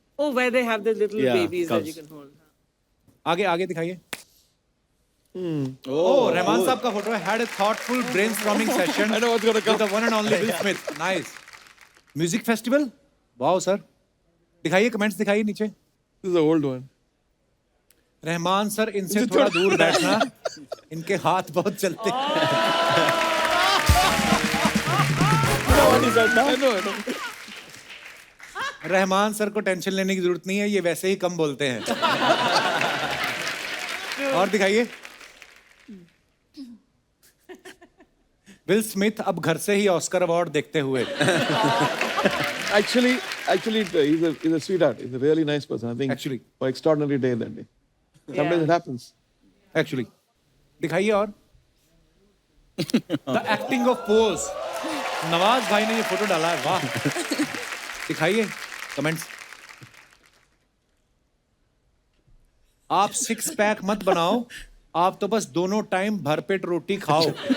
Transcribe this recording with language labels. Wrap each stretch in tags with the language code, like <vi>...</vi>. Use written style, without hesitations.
<en>Oh, where they have the little Yeah, babies that cubs. you can hold.</en> <hi>आगे आगे दिखाइए। ओह, रहमान साहब का फोटो है।</hi> <en>Had a thoughtful brainstorming session I know what's gonna come. with the one and only Will Smith. Nice. Music festival? Wow sir.</en> <hi>दिखाइए, comments दिखाइए नीचे।</hi> <en>This is the old one.</en> <hi>Rahman sir, इनसे थोड़ा दूर बैठना, इनके हाथ बहुत चलते हैं।</hi> <en>I know.</en> <hi>रहमान सर को टेंशन लेने की जरूरत नहीं है, ये वैसे ही कम बोलते हैं। और दिखाइए। विल स्मिथ अब घर से ही ऑस्कर अवार्ड देखते हुए।</hi> <en>Actually, he's a sweetheart. He's a really nice person. I think. Actually. For extraordinary day that day. Sometimes it happens.</en> <hi>Actually दिखाइए। और the acting of pose, Nawaz भाई ने ये फोटो डाला है, वाह। दिखाइए कमेंट्स। आप 6 पैक मत बनाओ, आप तो बस दोनों टाइम भरपेट रोटी खाओ।</hi>